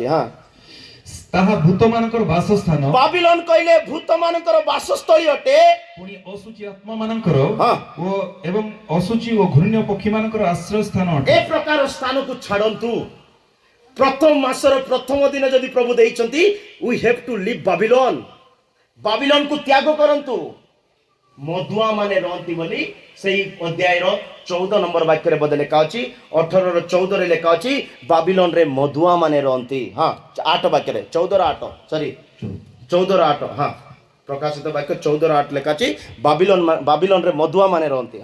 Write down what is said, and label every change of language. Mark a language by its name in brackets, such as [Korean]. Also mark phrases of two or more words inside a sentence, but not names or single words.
[Odia] ତାହା ଭୂତମାନଙ୍କର ବାସସ୍ଥାନ। ବାବିଲନ କହିଲେ ଭୂତମାନଙ୍କର ବାସସ୍ଥଳୀ ଅଟେ। ପୁଣି ଅଶୁଚି ଆତ୍ମାମାନଙ୍କର ଏବଂ ଅଶୁଚି ଓ ଘୃଣ୍ୟ ପକ୍ଷୀମାନଙ୍କର ଆଶ୍ରୟ ସ୍ଥାନ ଅଟେ। ଏ ପ୍ରକାର ସ୍ଥାନକୁ ଛାଡ଼ନ୍ତୁ। ପ୍ରଥମ ମାସର ପ୍ରଥମ ଦିନ ଯଦି ପ୍ରଭୁ ଦେଇଛନ୍ତି, [English] we have to leave ବାବିଲନ। [Odia] ବାବିଲନକୁ ତ୍ୟାଗ କରନ୍ତୁ। ମଦୁଆ ମାନେ ରହନ୍ତି ବୋଲି ସେଇ ଅଧ୍ୟାୟର 14 ନମ୍ବର ବାକ୍ୟରେ ବୋଧେ ଲେଖା ଅଛି। 18:14 ଲେଖା ଅଛି ବାବିଲନରେ ମଦୁଆ ମାନେ ରହନ୍ତି। 8 ବାକ୍ୟରେ 14:8 ପ୍ରକାଶିତ ବାକ୍ୟ 14:8 ଲେଖା ଅଛି ବାବିଲନରେ ମଦୁଆ ମାନେ ରହନ୍ତି।